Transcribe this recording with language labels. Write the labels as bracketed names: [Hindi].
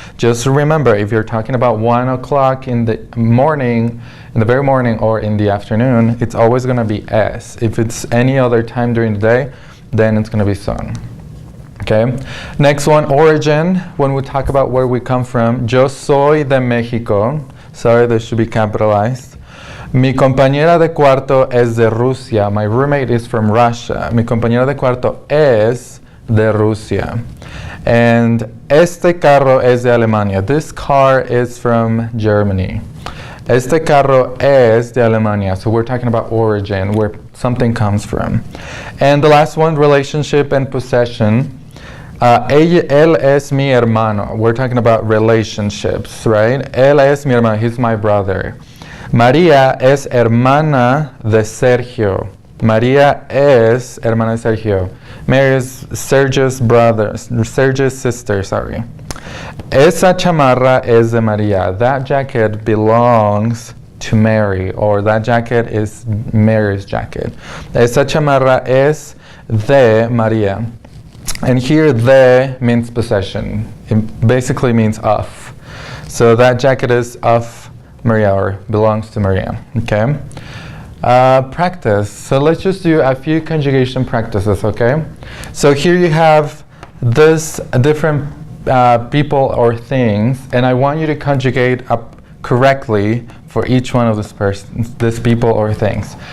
[English] Just remember, if you're talking about 1 o'clock in the morning, in the very morning or in the afternoon, it's always going to be es. If it's any other time during the day, then it's going to be son. Okay. Next one, origin. When we talk about where we come from, [Spanish] yo soy de México. [English] Sorry, this should be capitalized. [Spanish] Mi compañera de cuarto es de Rusia. [English] My roommate is from Russia. [Spanish] Mi compañera de cuarto es de Rusia. And este carro es de Alemania. [English] This car is from Germany. [Spanish] Este carro es de Alemania. [English] So we're talking about origin, where something comes from. And the last one, relationship and possession. [Spanish] Él es mi hermano. [English] We're talking about relationships, right? [Spanish] Él es mi hermano. [English] He's my brother. [Spanish] María es hermana de Sergio. María es hermana de Sergio. [English] Mary is Sergio's brother, Sergio's sister, sorry. [Spanish] Esa chamarra es de María. [English] That jacket belongs to Mary, or that jacket is Mary's jacket. [Spanish] Esa chamarra es de María. [English] And here, de means possession. It basically means of. So that jacket is of Maria, or belongs to Maria, okay? Practice. So let's just do a few conjugation practices, okay? So here you have this different people or things, and I want you to conjugate up correctly for each one of this people or things.